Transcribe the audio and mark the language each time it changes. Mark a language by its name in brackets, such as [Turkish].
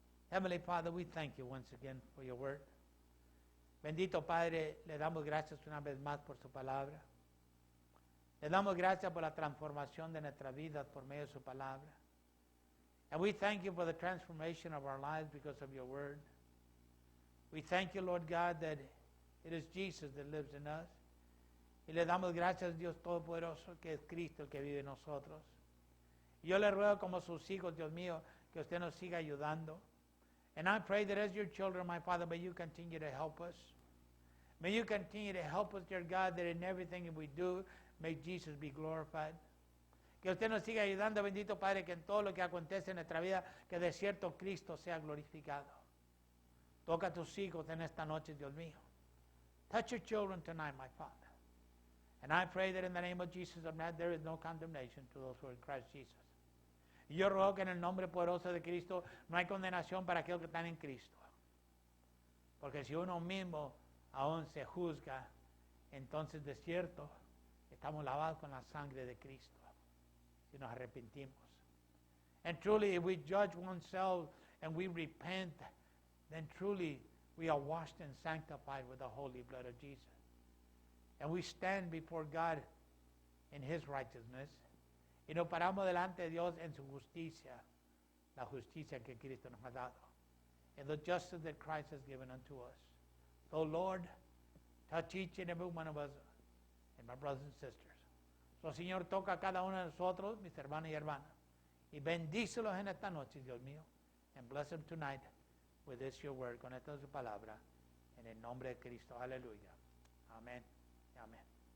[English] Heavenly Father, we thank you once again for your word. [Spanish] Bendito Padre, le damos gracias una vez más por su palabra. Le damos gracias por la transformación de nuestra vida por medio de su palabra. [English] And we thank you for the transformation of our lives because of your word. We thank you, Lord God, that it is Jesus that lives in us. [Spanish] Y le damos gracias, Dios Todopoderoso, que es Cristo el que vive en nosotros. Y yo le ruego como sus hijos, Dios mío, que usted nos siga ayudando. [English] And I pray that as your children, my Father, may you continue to help us. May you continue to help us, dear God, that in everything that we do, may Jesus be glorified. [Spanish] Que usted nos siga ayudando, bendito Padre, que en todo lo que acontece en nuestra vida, que de cierto Cristo sea glorificado. Toca a tus hijos en esta noche, Dios mío. [English] Touch your children tonight, my Father. And I pray that in the name of Jesus of Nazareth, there is no condemnation to those who are in Christ Jesus. [Spanish] Y yo ruego que en el nombre poderoso de Cristo no hay condenación para aquellos que están en Cristo. Porque si uno mismo aún se juzga, entonces de cierto estamos lavados con la sangre de Cristo, si nos arrepentimos. [English] And truly, if we judge oneself and we repent, then truly we are washed and sanctified with the holy blood of Jesus. And we stand before God in His righteousness. [Spanish] Y nos paramos delante de Dios en su justicia, la justicia que Cristo nos ha dado. [English] And the justice that Christ has given unto us. So Lord, touch each and every one of us and my brothers and sisters. [Spanish] So Señor, toca a cada uno de nosotros, mis hermanos y hermanas. Y bendícelos en esta noche, Dios mío. [English] And bless them tonight with this your word. [Spanish] Con esta su palabra. En el nombre de Cristo. Aleluya. Amén. Amén.